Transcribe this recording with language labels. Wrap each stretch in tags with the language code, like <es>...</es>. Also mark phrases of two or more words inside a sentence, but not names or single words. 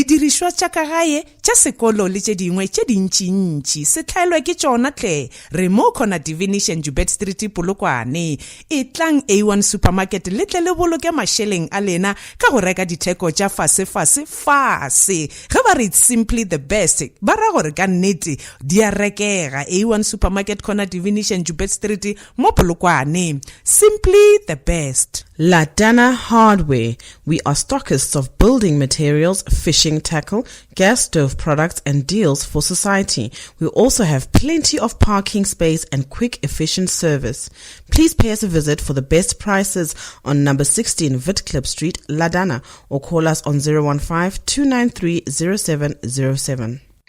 <nso>dirišwa tša ka gae tša sekolo le tše dingwe tše dintši-ntši se hlaelwe ke tšona tle re mo khona Divination Joubert Street Polokwane e tlang A1 Supermarket le tle le boloke mašeleng a lena ka go reka ditheko tša fase ge ba re</nso> <en>it's simply the best</en> <nso>ba ra gore ka nnete di a rekega A1 Supermarket khona Divination Joubert Street mo Polokwane.</nso> <en>Simply the best. Ladana Hardware. We are stockists of building materials, fishing tackle, gas stove products and deals for society. We also have plenty of parking space and quick efficient service. Please pay us a visit for the best prices on number 16 Witklip Street, Ladana, or call us on 015-293-0707.</en>